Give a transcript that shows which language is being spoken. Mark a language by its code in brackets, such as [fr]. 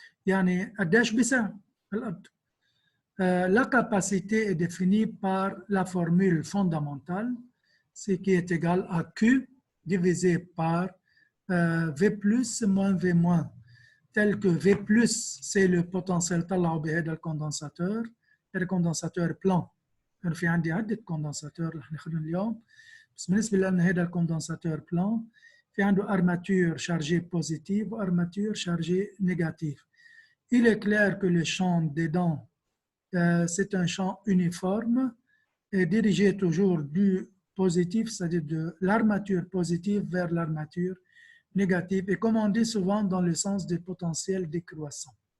[ar] يعني قديش بيسع الأرض؟ [fr] La capacité est définie par la formule fondamentale, ce qui est égal à Q divisé par V plus moins V moins, tel que V plus c'est le potentiel [ar] طلعوا بهذا الكوندنساتور، هذا كوندنساتور بلان. كان في عندي عدة كوندنساتور رح ناخذهم اليوم، بس بالنسبة لنا هذا الكوندنساتور بلان في عنده [fr] armature chargée positive [ar] و [fr] armature chargée négative. Il est clair que le champ dedans c'est un champ uniforme et dirigé toujours du positif, c'est-à-dire de l'armature positive vers l'armature négative, et comme on dit souvent dans le sens des potentiels décroissants.